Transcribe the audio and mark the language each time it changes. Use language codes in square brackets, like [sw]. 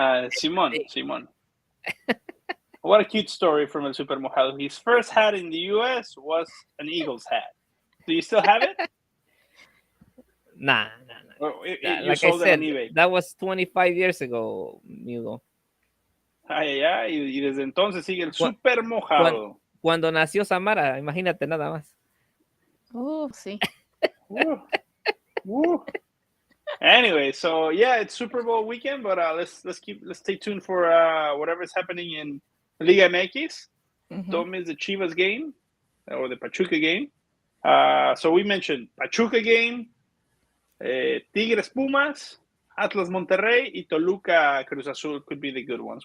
[en] Simón. What a cute story from El Super Mojado. His first hat in the U.S. was an Eagles hat. Do you still have it? Nah. Like I said, that was 25 years ago, Hugo. [es] Y desde entonces sigue el Super Mojado. Cuando nació Samara, imagínate nada más. Sí. [en] Anyway, so yeah, it's Super Bowl weekend, but let's stay tuned for whatever's happening in Liga MX. Don't miss the Chivas game or the Pachuca game. So we mentioned Pachuca game, Tigres Pumas, Atlas Monterrey, y Toluca Cruz Azul could be the good ones.